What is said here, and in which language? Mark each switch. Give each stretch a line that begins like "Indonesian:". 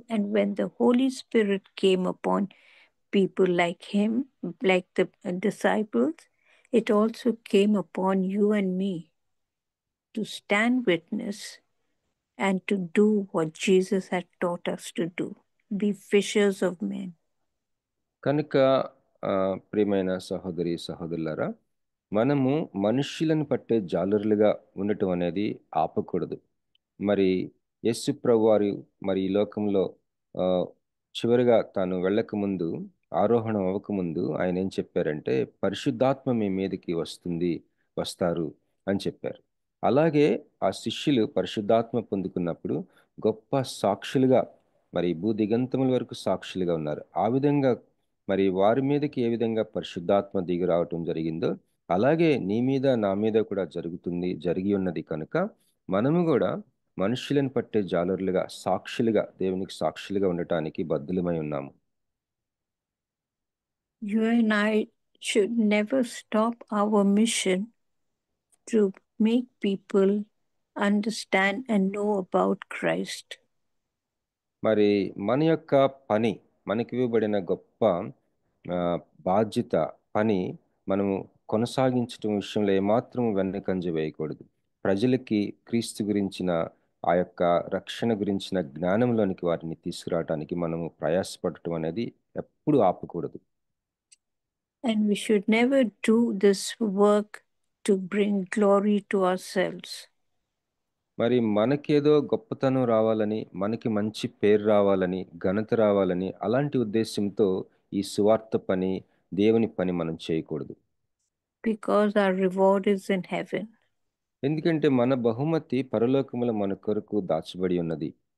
English: And when the Holy Spirit came upon people like him, like the disciples, it also came upon you and me to stand witness and to do what Jesus had taught us to do, be fishers of men.
Telugu: కనుక ప్రియమైన సహోదరి సహోదరులారా, మనము మనుష్యులను పట్టే జాలరులుగా ఉండటం అనేది ఆపకూడదు. మరి యేసు ప్రభువారు మరి ఈ లోకంలో చివరిగా తాను వెళ్ళకముందు, ఆరోహణం అవ్వకముందు ఆయన ఏం చెప్పారంటే, పరిశుద్ధాత్మ మీ మీదకి వస్తారు అని చెప్పారు. అలాగే ఆ శిష్యులు పరిశుద్ధాత్మ పొందుకున్నప్పుడు గొప్ప సాక్షులుగా, మరి భూదిగంతముల వరకు సాక్షులుగా ఉన్నారు. ఆ విధంగా మరి వారి మీదకి ఏ విధంగా పరిశుద్ధాత్మ దిగి రావటం జరిగిందో అలాగే నీ మీద నా మీద కూడా జరిగి ఉన్నది. కనుక మనము కూడా మనుషులను పట్టే జాలరులుగా, సాక్షులుగా, దేవునికి సాక్షులుగా ఉండటానికి బద్ధులమై ఉన్నాము.
English: You and I should never stop our mission to make people understand and know about Christ.
Telugu: మరి మన యొక్క పని, మనకి ఇవ్వబడిన గొప్ప బాధ్యత, పని మనము కొనసాగించటం విషయంలో ఏమాత్రం వెన్నకంజ వేయకూడదు. ప్రజలకి క్రీస్తు గురించిన ఆ యొక్క రక్షణ గురించిన జ్ఞానంలోనికి వారిని తీసుకురావడానికి మనము ప్రయాసపడటం అనేది ఎప్పుడు ఆపకూడదు.
English: And we should never do this work to bring glory to ourselves.
Telugu: మరి మనకేదో గొప్పతనం రావాలని, మనకి మంచి పేరు రావాలని, ఘనత రావాలని అలాంటి ఉద్దేశంతో ఈ సువార్త పని, దేవుని పని మనం చేయకూడదు.
English: Because our reward is in heaven.
Telugu: ఎందుకంటే మన బహుమతి పరలోకములో మన కొరకు దాచబడి ఉన్నది.